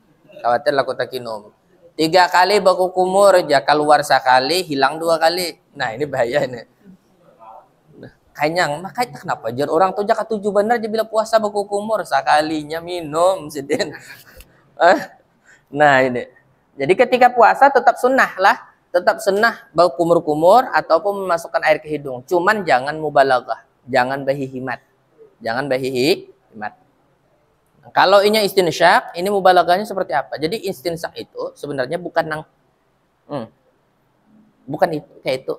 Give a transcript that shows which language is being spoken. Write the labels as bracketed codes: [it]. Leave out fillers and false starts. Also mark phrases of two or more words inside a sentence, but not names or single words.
[bjn] 3 kali baku kumur, ya keluar sekali, hilang 2 kali. [id] Nah, ini bahaya ini. [bjn] Kanyang, makanya kenapa jar orang tuh jaka 7 bener dia bila puasa baku kumur, sekalinya minum sidin. [id] Nah, ini. Jadi ketika puasa tetap sunnah lah. Tetap sunnah berkumur-kumur ataupun memasukkan air ke hidung. Cuman jangan mubalaghah, jangan bahihimat. Kalau ini istinsyaq, ini mubalaghahnya seperti apa? Jadi istinsyaq itu sebenarnya bukan itu kayak itu.